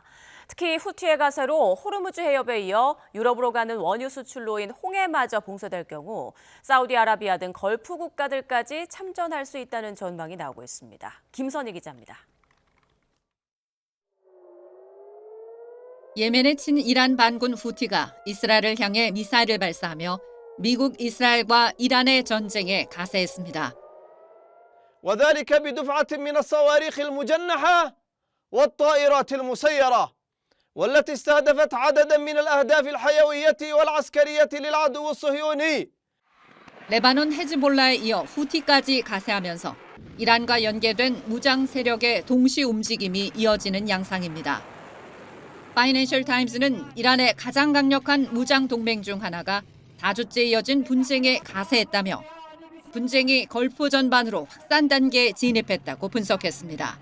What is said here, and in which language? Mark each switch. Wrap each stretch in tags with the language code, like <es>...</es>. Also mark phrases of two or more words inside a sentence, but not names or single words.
<ko>특히 후티의 가세로 호르무즈 해협에 이어 유럽으로 가는 원유 수출로인 홍해마저 봉쇄될 경우 사우디아라비아 등 걸프 국가들까지 참전할 수 있다는 전망이 나오고 있습니다. 김선희 기자입니다. 예멘의 친이란 반군 후티가 이스라엘을 향해 미사일을 발사하며 미국, 이스라엘과 이란의 전쟁에 가세했습니다.</ko> <ar>وذلك بدفعة من الصواريخ المجنحة والطائرات المسيرة والتي استهدفت عددا من الأهداف الحيوية والعسكرية للعدو الصهيوني.</ar> <ko>레바논 헤즈볼라에 이어 후티까지 가세하면서 이란과 연계된 무장 세력의 동시 움직임이 이어지는 양상입니다. 파이낸셜 타임스는 이란의 가장 강력한 무장 동맹 중 하나가 4주째 이어진 분쟁에 가세했다며 분쟁이 걸프 전반으로 확산 단계에 진입했다고 분석했습니다.</ko>